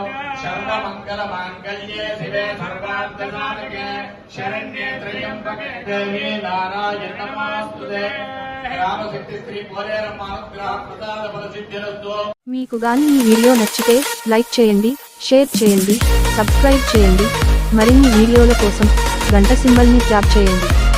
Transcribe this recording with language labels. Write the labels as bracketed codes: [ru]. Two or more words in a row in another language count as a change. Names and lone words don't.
[sa] सर्वमङ्गलमाङ्गल्ये शिवे सर्वार्थसाधके शरण्ये त्र्यम्बके देवी नारायणी नमोस्तुते। [te] రామశక్తి పోలేరమ్మ అనుగ్రహ ప్రసాద ఫలసిద్ధిరస్తు। మీకు గాని ఈ వీడియో నచ్చితే లైక్ చేయండి, షేర్ చేయండి, సబ్స్క్రైబ్ చేయండి. మరిన్ని వీడియోల కోసం గంట సింబల్ ని ట్యాప్ చేయండి.